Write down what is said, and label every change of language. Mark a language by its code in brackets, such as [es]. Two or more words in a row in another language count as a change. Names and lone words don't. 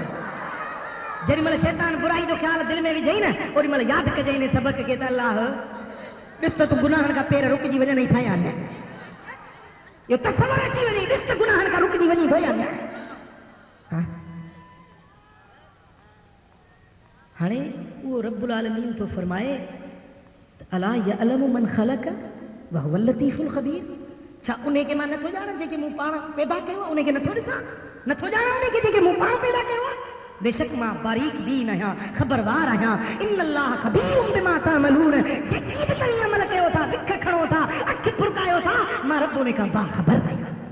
[sd] जेॾी महिल शैतान बुराई जो ख़्याल दिलि में विझई न ओॾी महिल यादि कजांइ इन सबक़ खे त अल्लाह ॾिस त तूं गुनाहनि खां पेर रुकिजी वञनि ई थाया न। इहो तसवर अची वञे, ॾिस त गुनाहनि खां रुकिजी वञी थो या न। हाणे उहो [ar] رب العالمين [sd] थो फरमाए [ar] ألا يعلم من خلق وهو اللطيف الخبير. [sd] छा उन खे मां नथो ॼाणां जेके मूं पाण पैदा कयो आहे? उन खे नथो ॾिसां, नथो ॼाणां उन खे जेके मूं पाण पैदा कयो आहे? बेशक मां बारीक बीन आहियां, ख़बरवार आहियां। [ar] إن الله خبير بما تعملون. [sd] जेकी बि तव्हां अमल कयो था, विख खणो था, अखि फुरकायो था, मां रब उन खां बाख़बर आहियां।